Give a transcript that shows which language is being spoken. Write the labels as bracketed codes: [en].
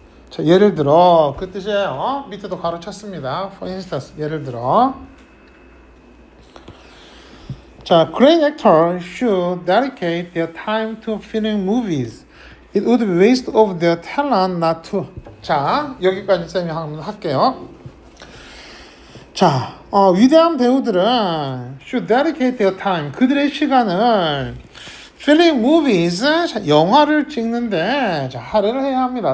[ko] 자, 예를 들어, 그 뜻이에요. 밑에도 가로쳤습니다. For instance, 예를 들어. [en] 자, great actors should dedicate their time to filming movies. It would be waste of their talent not to. [ko] 자, 여기까지 쌤이 한번 할게요. [en] 자, 위대한 배우들은 should dedicate their time. [ko] 그들의 시간을 filming movies, 자, 영화를 찍는데 자, 할애를 해야 합니다.